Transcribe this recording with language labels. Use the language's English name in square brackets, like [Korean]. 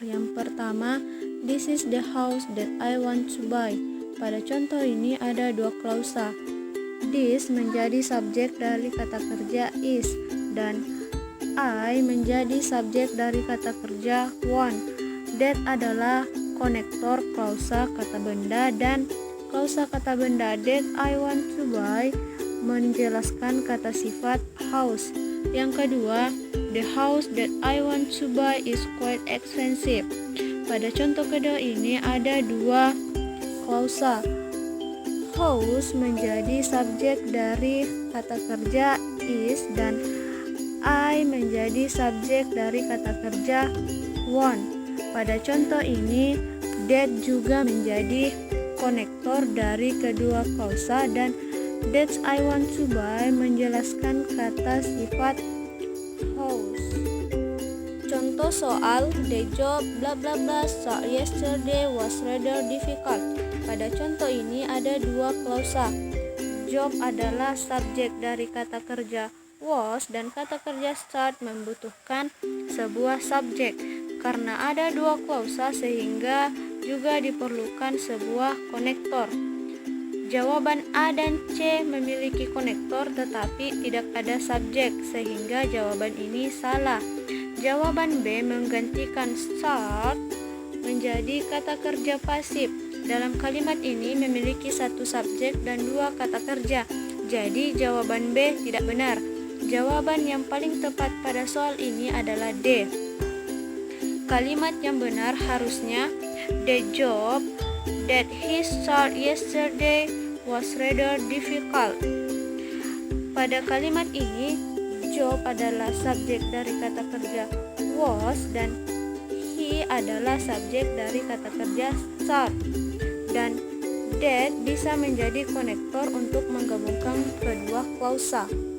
[Indonesian] Yang pertama, [English] this is the house that I want to buy. [Indonesian] Pada contoh ini ada dua klausa. This menjadi subjek dari kata kerja is dan I menjadi subjek dari kata kerja want. That adalah konektor klausa kata benda dan klausa kata benda [English] that I want to buy [Indonesian] menjelaskan kata sifat house. Yang kedua, [English] the house that I want to buy is quite expensive. [Indonesian] Pada contoh kedua ini ada dua klausa. House menjadi subjek dari kata kerja is dan I menjadi subjek dari kata kerja want. Pada contoh ini, that juga menjadi konektor dari kedua klausa dan [English] that I want to buy [Indonesian] menjelaskan kata sifat house. Contoh soal, [English] the job bla bla bla start yesterday was rather difficult. [Indonesian] Pada contoh ini ada dua klausa. Job adalah subjek dari kata kerja was dan kata kerja start membutuhkan sebuah subjek. Karena ada dua klausa sehingga juga diperlukan sebuah konektor. Jawaban A dan C memiliki konektor tetapi tidak ada subjek sehingga jawaban ini salah. Jawaban B menggantikan start menjadi kata kerja pasif. Dalam kalimat ini memiliki satu subjek dan dua kata kerja. Jadi jawaban B tidak benar. Jawaban yang paling tepat pada soal ini adalah D. Kalimat yang benar harusnya [English] the job that he started yesterday was rather difficult. [Indonesian] Pada kalimat ini, job adalah subjek dari kata kerja was dan he adalah subjek dari kata kerja start. Dan that bisa menjadi konektor untuk menggabungkan kedua klausa.